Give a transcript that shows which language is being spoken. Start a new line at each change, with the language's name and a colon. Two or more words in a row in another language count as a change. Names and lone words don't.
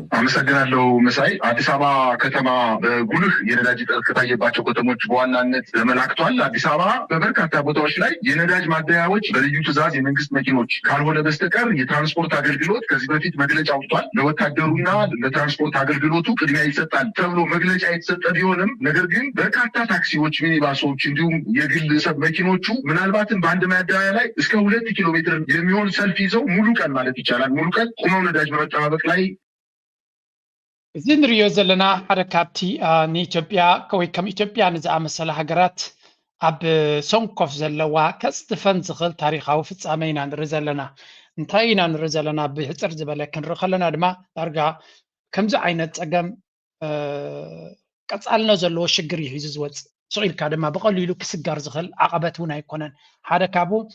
Amharic: አመሰግናለሁ መሳይ። አዲስ አበባ ከተማ በጉልህ የነዳጅ እጥረት ከታየባቸው ከተሞች በዋናነት ተመላክቷል። አዲስ አበባ በበርካታ ቦታዎች ላይ የነዳጅ ማደያዎች በልዩ ትዕዛዝ የመንግስት መኪኖች ካልሆነ በስተቀር የትራንስፖርት አገልግሎት ከዚህ በፊት መግለጫ ወጥቷል። ለወታደሩና ለትራንስፖርት አገልግሎቱ ቅድሚያ ይሰጣል ተብሎ መግለጫ የተሰጠ ቢሆንም ነገር ግን በርካታ ታክሲዎች፣ ሚኒባሶች እንዲሁም የግል ሰብ መኪኖቹ ምናልባትም በአንድ ማደያ ላይ እስከ 2 ኪሎ ሜትር የሚሆን ሰልፍ ይዘው ሙሉ ቀን ማለት ይቻላል ሙሉ ቀን ቆመው ነዳጅ በመጠባበቅ ላይ
Tigrinya: እዚ ንሪኦ ዘለና ሓደ ካብቲ ንኢትዮጵያ ወይ ከም ኢትዮጵያ ንዝኣመሰለ ሃገራት ኣብ ሰንኮፍ ዘለዋ ከፅድፈን ዝኽእል ታሪካዊ ፍጻመ ኢና ንርኢ ዘለና እንታይ ኢና ንርኢ ዘለና ብሕፅር ዝበለ ክንርኢ ከለና ድማ ዳርጋ ከምዚ ዓይነት ፀገም ቀፃልነት ዘለዎ ሽግር እዩ ሒዙ ዝወፅእ ስኢልካ ድማ ብቐሊሉ ክስጋር ዝኽእል ዓቐበት እውን ኣይኮነን ሓደ ካብኡ